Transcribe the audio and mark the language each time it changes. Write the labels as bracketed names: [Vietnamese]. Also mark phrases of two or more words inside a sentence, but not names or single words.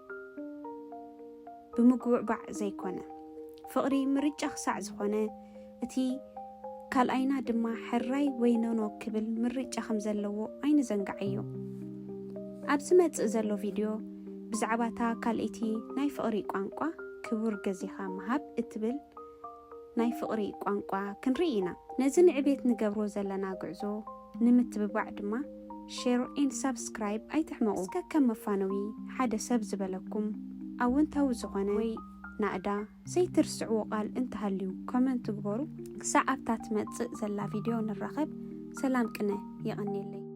[Tigrinya] ብምጉዕባዕ ዘይኮነ ፍቕሪ ምርጫ ክሳዕ ዝኾነ እቲ ካልኣይና ድማ ሕራይ ወይ ነኖ ክብል ምርጫ ከም ዘለዎ ኣይንዘንጋዕዮ። ኣብዚ መጽእ ዘሎ ቪድዮ ብዛዕባታ ካልእቲ ናይ ፍቕሪ ቋንቋ ክቡር ገዚኻ መሃብ እትብል ናይ ፍቕሪ ቋንቋ ክንርኢ ኢና። ነዚ ንዕቤት ንገብሮ ዘለና ጉዕዞ ንምትብባዕ ድማ [English] share and subscribe [Tigrinya] ኣይትሕመቑ እስከ መፋነዊ ሓደ ሰብ ዝበለኩም ኣወንታዊ ዝኾነ ወይ ናእዳ ዘይትርስዕዎ ቃል እንተሃልዩ ኮመንት ግበሩ ክሳብ ኣብታ ትመጽእ ዘላ ቪድዮ ንራኸብ ሰላም ቅነ ይቕኒለይ